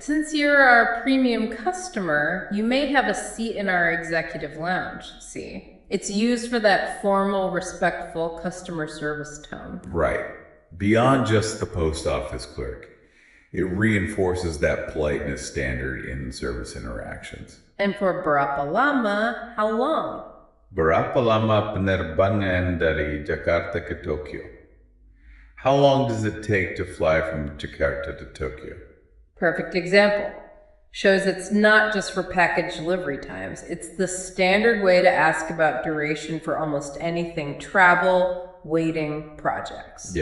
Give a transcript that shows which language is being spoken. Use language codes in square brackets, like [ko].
[en] since you're our premium customer, you may have a seat in our executive lounge. See? It's used for that formal, respectful customer service tone. Right. Beyond just the post office clerk, it reinforces that politeness standard in service interactions. And for [id] Berapa lama, [en] how long? [id] Berapa lama penerbangan dari Jakarta ke Tokyo? [en] How long does it take to fly from Jakarta to Tokyo? Perfect example. Shows it's not just for package delivery times. It's the standard way to ask about duration for almost anything travel, waiting, projects.